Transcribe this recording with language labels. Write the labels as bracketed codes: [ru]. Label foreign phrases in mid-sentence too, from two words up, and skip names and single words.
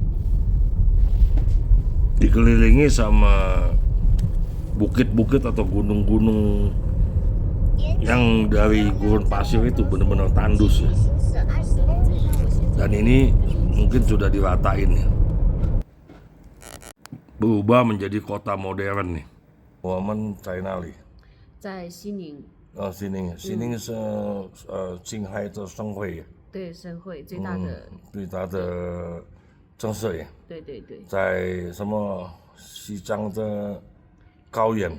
[id] Dikelilingi sama bukit-bukit atau gunung-gunung yang dari gurun pasir itu benar-benar tandus ya. Dan ini mungkin sudah diratain ya, berubah menjadi kota modern nih. [zh] 我们在哪里？在西宁，西宁是青海的省会，对省会最大的，最大的城市也对对对，在什么西藏的高原，